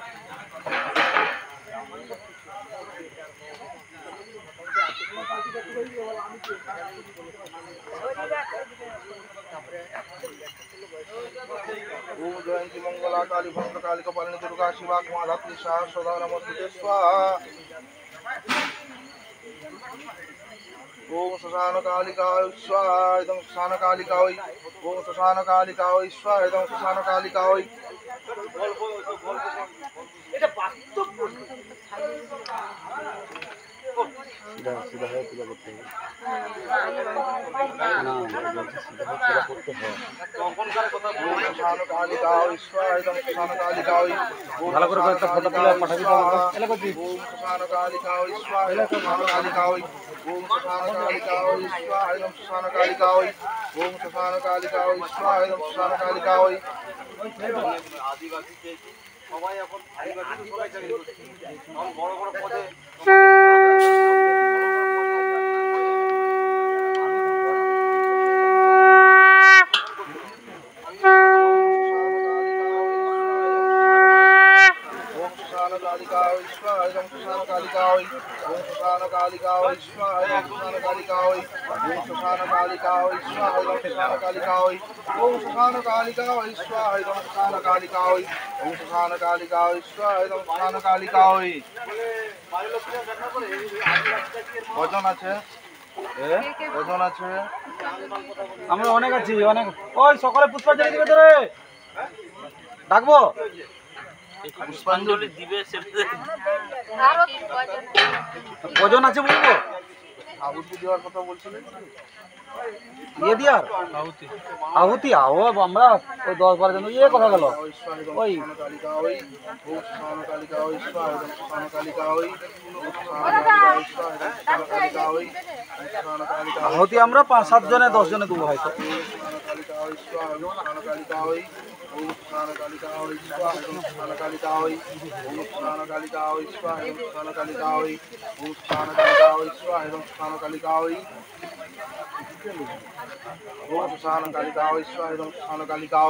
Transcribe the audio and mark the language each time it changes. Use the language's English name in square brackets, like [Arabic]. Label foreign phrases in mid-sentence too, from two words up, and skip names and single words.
[Sanskrit] ओम जयंती मंगला काली भद्रकाली कपालिनी दुर्गा शिवा क्षमा धात्री स्वाहा स्वधा नमस्तुते स्वाहा। ओम श्मशान कालिकाय स्वाहा इदं श्मशान कालिकाय। ओम श्मशान कालिकाय स्वाहा इदं श्मशान कालिकाय। [Hindi] सीधा सीधा है पूजा करते हैं ना सीधा करते हैं। [Sanskrit] ओम श्मशान कालिकाय स्वाहा इदं श्मशान कालिकाय। [Bangla] ভালো করে একটা ফটো তুলে পাঠাবি তো এলা করবি। [Sanskrit] ওম শ্মশান কালিকায় स्वाहा ইদং শ্মশান কালিকায়। ओम श्मशान कालिकाय स्वाहा इदं श्मशान कालिकाय। ओम श्मशान कालिकाय स्वाहा इदं श्मशान कालिकाय। [Bangla] आदिवासी সবাই এখন আদিবাসী সবাই জানে এখন বড় বড় পদে [Sanskrit] कालिकाय स्वाहा इदं श्मशान कालिकाय। ओम श्मशान कालिकाय स्वाहा इदं श्मशान कालिकाय। ओम श्मशान कालिकाय स्वाहा इदं श्मशान कालिकाय। ओम श्मशान कालिकाय स्वाहा इदं श्मशान कालिकाय। ओम श्मशान कालिकाय स्वाहा इदं श्मशान कालिकाय। [Bangla] কজন আছে কজন আছে? আমরা অনেক আছি অনেক। ওই সকালে পুষ্পাঞ্জলি দিবে তো রে ডাকবো পুষ্পাঞ্জলি দিবে কজন আছে বলবো? আহুতি দেওয়ার কথা বলছিলেন ইয়ে দিয়ার আহুতি আও আমরা ওই 10-12 জন ইয়ে কথা গেল ওই [Sanskrit] কালিকায়। ওম শ্মশান কালিকায় स्वाहा इदं श्मशान कालिकाय। [Bangla] আহুতি আমরা 5-7 জনে 10 জনে দেবো হয়তো। [Sanskrit] कालिकाय स्वाहा इदं श्मशान कालिकाय। ओम श्मशान कालिकाय स्वाहा इदं श्मशान कालिकाय। ओम श्मशान कालिकाय स्वाहा इदं श्मशान कालिकाय। ओम श्मशान कालिकाय स्वाहा इदं श्मशान कालिकाय। ओम श्मशान कालिकाय स्वाहा इदं श्मशान कालिकाय।